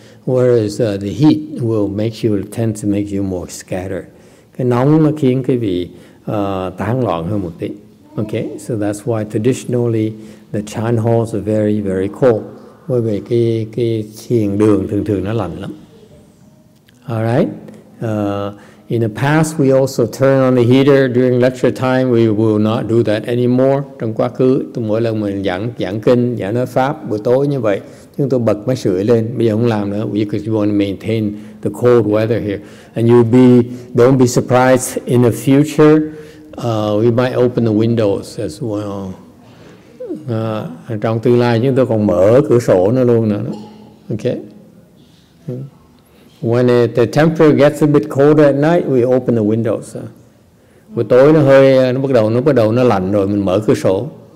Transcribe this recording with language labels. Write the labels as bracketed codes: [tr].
[en] Whereas the heat will tend to make you more scattered. [vi] Cái nóng nó khiến cái vị tán loạn hơn một tí. [en] Okay, so that's why traditionally the Chan halls are very, very cold. [vi] Bởi vì cái thiền đường thường nó lạnh lắm. [en] Alright. In the past, we also turn on the heater during lecture time. We will not do that anymore. [vi] Trong quá khứ, mỗi lần mình giảng kinh, giảng nói pháp buổi tối như vậy, chúng tôi bật máy sưởi lên. Bây giờ không làm nữa, [en] because we want to maintain the cold weather here. And don't be surprised in the future. We might open the windows as well. [vi] Trong tương lai chúng tôi còn mở cửa sổ nữa luôn nữa. [en] Okay. When the temperature gets a bit colder at night, we open the windows. [vi] Buổi tối nó bắt đầu nó lạnh rồi, mình mở cửa sổ.